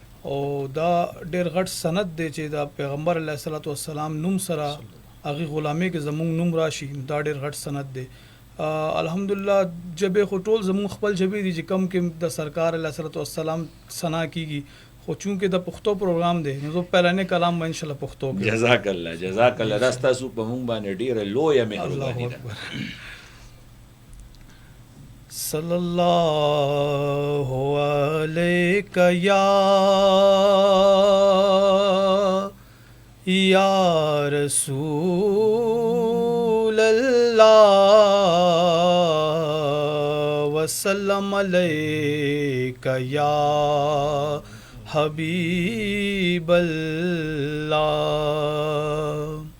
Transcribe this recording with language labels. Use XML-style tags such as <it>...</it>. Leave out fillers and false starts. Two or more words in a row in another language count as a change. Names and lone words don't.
<ps>او دا ډېر غټ سند دی چې دا پیغمبر</ps> <ar>علیه الصلاۃ والسلام</ar> <ps>نوم سره هغې غلامۍ کې زمونږ نوم راشي، دا ډېر غټ سند دی. الحمدلله جبې خو ټول زمونږ خپل جبې دي چې کم کې د سرکار</ps> <ar>علیه الصلاۃ والسلام</ar> <ps>ثنا کیږي، خو چونکې د پښتو پروګرام دی نو زه پهلنی کلام به انشاءالله پښتو کې.</ps> <ar>جزاک الله جزاک الله.</ar> <ps>دا ستاسو په مونږ باندې ډېره لویه مهرباني ده.</ps> <ar>صلی اللہ علیک یا رسول اللہ وسلم علیک یا حبیب اللہ.</ar>